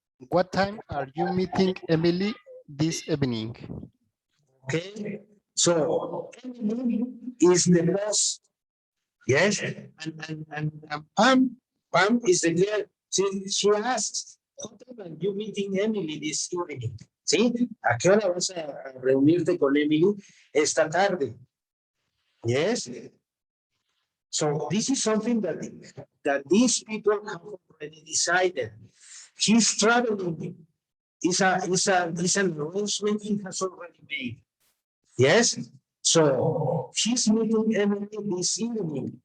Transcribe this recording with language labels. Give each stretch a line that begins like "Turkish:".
English: What time are you meeting Emily this evening? okay, so Emily is the boss. Yes, and Pam is the girl. She asks, what time are you meeting Emily this evening?
Spanish: ¿Sí? ¿A qué hora vas a reunirte con Emily esta tarde?
English: Yes. So this is something that these people have already decided. He's traveling. It's an arrangement he has already made. Yes. So he's meeting Emily this evening.